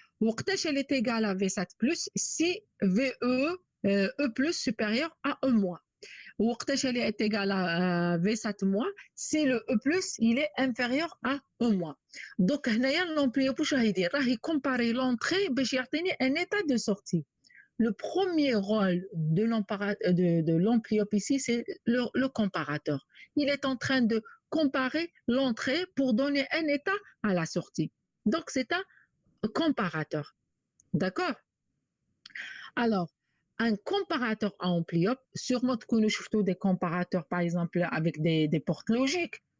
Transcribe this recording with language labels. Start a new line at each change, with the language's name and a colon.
Arabic: وقتاش
French: elle est égale à V7+, si VE E+ supérieur à E-.
Arabic: وقتاش
French: elle est égale à V7-, si le E+, il est inférieur à E-. Donc
Arabic: هنايا
French: l'ampli-up
Arabic: واش راه يدير؟ راه يكومباري
French: l'entrée
Arabic: باش يعطيني
French: un état de sortie. Le premier rôle de l'ampli-up ici, c'est le comparateur. Il est en train de comparer l'entrée pour donner un état à la sortie. Donc, c'est un comparateur. D'accord? Alors, un comparateur à ampli-up, sûrement que nous avons des comparateurs, par exemple, avec des portes logiques.